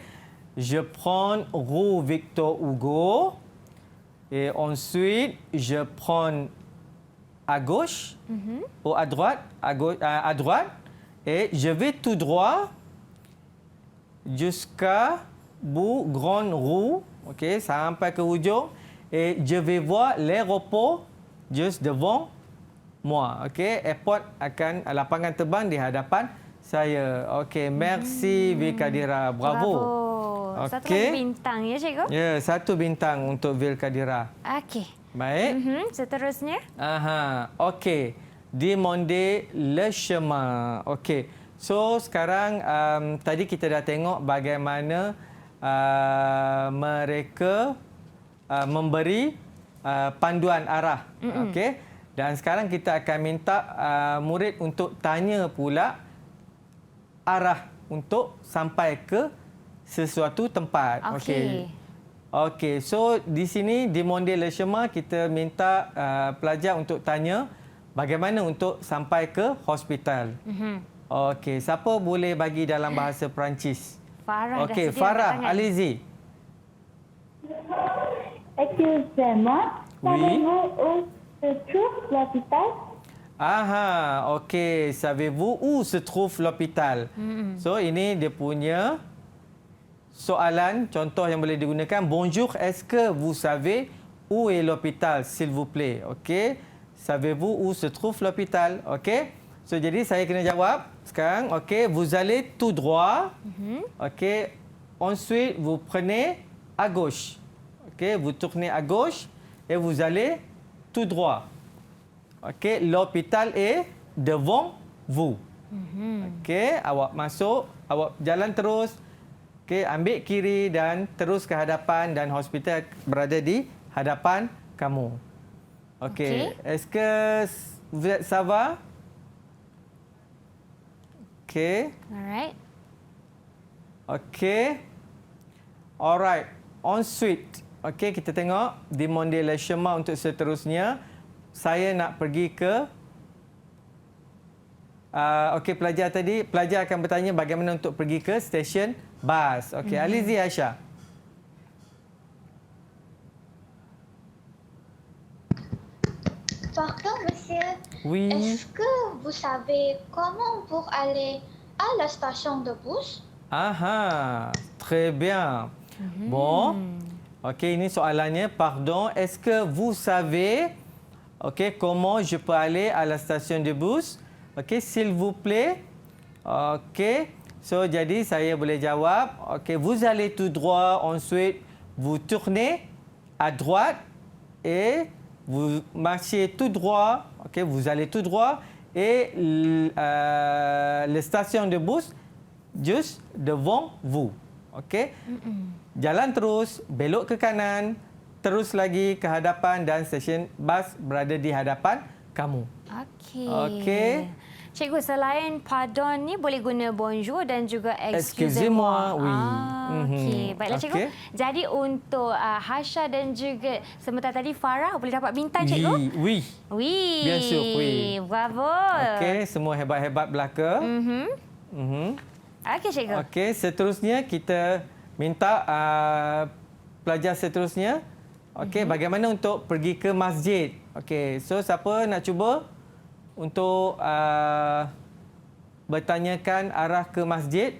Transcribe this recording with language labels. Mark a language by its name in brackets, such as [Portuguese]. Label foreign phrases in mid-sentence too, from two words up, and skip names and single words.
[French] Je prends rue Victor Hugo. Et ensuite, je prends à gauche ou à droite, à droite. Et je vais tout droit jusqu'à bout grande rue. [Malay] Okey, sampai ke hujung. [French] Et je vais voir l'aéroport juste devant moi. [Malay] Okey, airport akan lapangan terbang di hadapan saya. [French] Okey, merci Vikadira. Bravo. [Malay] Satu lagi bintang ya cikgu? Ya, satu bintang untuk Vikadira. Okey. Baik. Seterusnya? Okey. [French] Demander le chemin. [Malay] Okey. So, sekarang tadi kita dah tengok bagaimana mereka memberi panduan arah. Okey. Dan sekarang kita akan minta murid untuk tanya pula arah untuk sampai ke sesuatu tempat. Okey. Okey. So di sini di [French] Monde Le Chemin [Malay] kita minta pelajar untuk tanya bagaimana untuk sampai ke hospital. Okey, siapa boleh bagi dalam bahasa Perancis? Farah Okey, dah sedia Farah, angkat tangan. [French] allez-y. Excusez-moi, Oui. savez-vous où se trouve l'hôpital? Okey. Savez-vous où se trouve l'hôpital? [Malay] So, ini dia punya soalan, contoh yang boleh digunakan. [French] Bonjour, est-ce que vous savez où est l'hôpital, s'il vous plaît? Okey. Savez-vous où se trouve l'hôpital? Okey. [Malay] So, jadi saya kena jawab sekarang. Okey, [French] vous allez tout droit. Okey. Ensuite, vous prenez à gauche. Okey, vous tournez à gauche et vous allez tout droit. Okey, l'hôpital est devant vous. [Malay] Okey, awak masuk, awak jalan terus. Okey, ambil kiri dan terus ke hadapan dan hospital berada di hadapan kamu. Okey, [French] est-ce que ça va? Okey. Alright. Okey. Alright. [Malay] Ensuite, okey, kita tengok [French] demander le chemin [Malay] untuk seterusnya. Saya nak pergi ke okey, pelajar akan bertanya bagaimana untuk pergi ke stesen bas. Okey, [French] allez-y Aisyah. Pardon, monsieur. Oui. Est-ce que vous savez comment pour aller à la station de bus? Aha, très bien. Bon. [Malay] Okey, ini soalannya. [French] Pardon, est-ce que vous savez comment je peux aller à la station de bus? Okey, s'il vous plaît. Okey. [Malay] So, jadi saya boleh jawab. Okey, [French] vous allez tout droit. Ensuite, vous tournez à droite et vous marchez tout droit. Okey, vous allez tout droit et la station de bus juste devant vous. Okey. [Malay] Jalan terus, belok ke kanan, terus lagi ke hadapan dan stesen bas berada di hadapan kamu. Okey. Okey. Cikgu, selain pardon ni boleh guna bonjour dan juga [French] Excusez-moi, excusez-moi. oui. [Malay] Okey. Baiklah cikgu. Okey. Jadi untuk Hasha dan juga sebentar tadi Farah boleh dapat bintang cikgu? [French] Oui. Oui. Bien sûr, oui. Bravo. [Malay] Okey, semua hebat-hebat belaka. Okey cikgu. Okey, seterusnya kita minta pelajar seterusnya. Okey, bagaimana untuk pergi ke masjid? Okey, so siapa nak cuba untuk bertanyakan arah ke masjid?